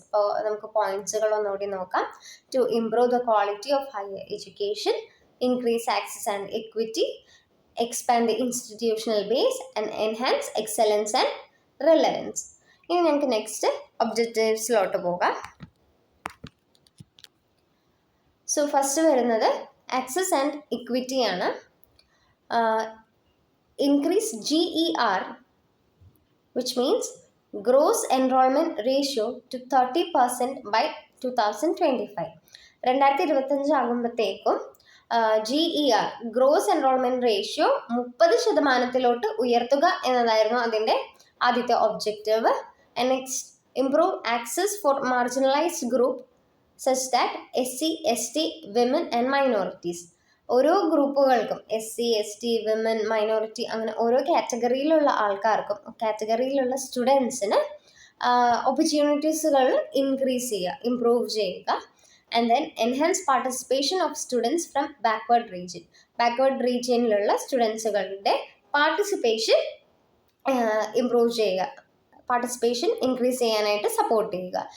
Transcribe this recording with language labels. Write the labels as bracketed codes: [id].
[ml] അപ്പോൾ നമുക്ക് പോയിന്റ്സുകൾ ഒന്നുകൂടി നോക്കാം. [en] To improve the quality of higher education, increase access and equity, expand the institutional base and enhance excellence and relevance. [ml] ഇനി നമുക്ക് next ഒബ്ജക്റ്റീവ്സിലോട്ട് പോകാം. സോ ഫസ്റ്റ് വരുന്നത് ആക്സസ് ആൻഡ് ഇക്വിറ്റി ആണ്. [en] Increase GER, which means gross enrollment ratio, to 30% by 2025. [ml] 2025 ആകുമ്പോഴത്തേക്കും GER, gross enrolment ratio 30% ഉയർത്തുക എന്നതായിരുന്നു അതിൻ്റെ ആദ്യത്തെ objective. Next, [en] improve access for marginalized group such that SC, ST, women and minorities. [ml] ഓരോ ഗ്രൂപ്പുകൾക്കും SC, ST, women, minority അങ്ങനെ ഓരോ കാറ്റഗറിയിലുള്ള ആൾക്കാർക്കും കാറ്റഗറിയിലുള്ള സ്റ്റുഡൻസിന് ഓപ്പർച്യൂണിറ്റീസുകൾ ഇൻക്രീസ് ചെയ്യുക, ഇംപ്രൂവ് ചെയ്യുക. [en] and then enhance participation of students from [ml] backward റീജിയനിലുള്ള സ്റ്റുഡൻസുകളുടെ participation improve ചെയ്യുക, പാർട്ടിസിപ്പേഷൻ ഇൻക്രീസ് ചെയ്യാനായിട്ട് support ചെയ്യുക.